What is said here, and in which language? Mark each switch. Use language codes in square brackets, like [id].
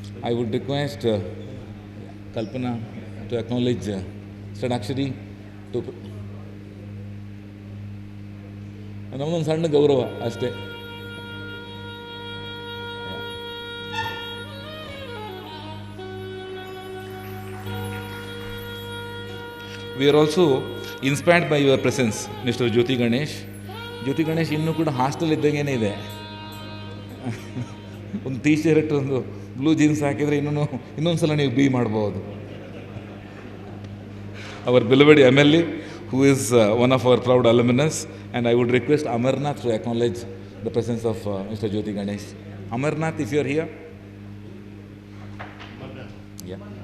[en] I would request Kalpana to acknowledge Sadakshari to [kn] ನಮ್ಮದೊಂದು ಸಣ್ಣ ಗೌರವ ಅಷ್ಟೇ. [en] We are also inspired by your presence, Mr. Jyoti Ganesh. [kn] ಜ್ಯೋತಿ ಗಣೇಶ್ ಇನ್ನೂ ಕೂಡ ಹಾಸ್ಟೆಲ್ ಇದ್ದಂಗೇನೆ ಇದೆ. ಒಂದು ಟೀ ಶರ್ಟ್, ಒಂದು ಬ್ಲೂ ಜೀನ್ಸ್ ಹಾಕಿದರೆ ಇನ್ನೊಂದು ಸಲ ನೀವು ಬಿ ಮಾಡ್ಬೋದು. [en] Our beloved MLA, who is one of our proud alumnus, and I would request Amarnath to acknowledge the presence of Mr. Jyoti Ganesh. Amarnath, if you are here. Yeah.